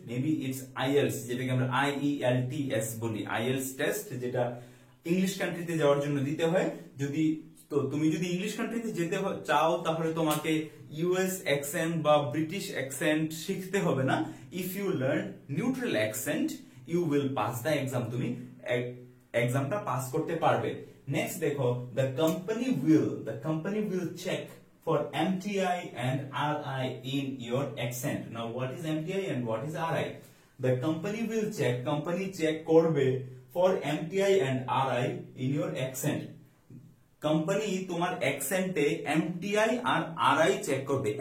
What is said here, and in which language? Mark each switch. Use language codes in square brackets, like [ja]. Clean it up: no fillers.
[en] maybe it's IELTS, [bn] যেটাকে আমরা IELTS বলি, আইএলস টেস্ট, যেটা ইংলিশ কান্ট্রিতে যাওয়ার জন্য দিতে হয়। তুমি যদি ইংলিশ কান্ট্রিতে যেতে চাও, তাহলে তোমাকে ইউএস অ্যাকসেন্ট বা ব্রিটিশ অ্যাকসেন্ট শিখতে হবে না। [en] if you learn neutral accent, you will pass the exam, [bn] তুমি এক্সামটা পাস করতে পারবে। [en] Next দেখো, the company will check for MTI and RI in your accent. Now what is MTI and what is RI? The company will check, company check করবে for MTI and RI in your accent. [bn] Company তোমার অ্যাকসেন্টে MTI আর RI check করবে।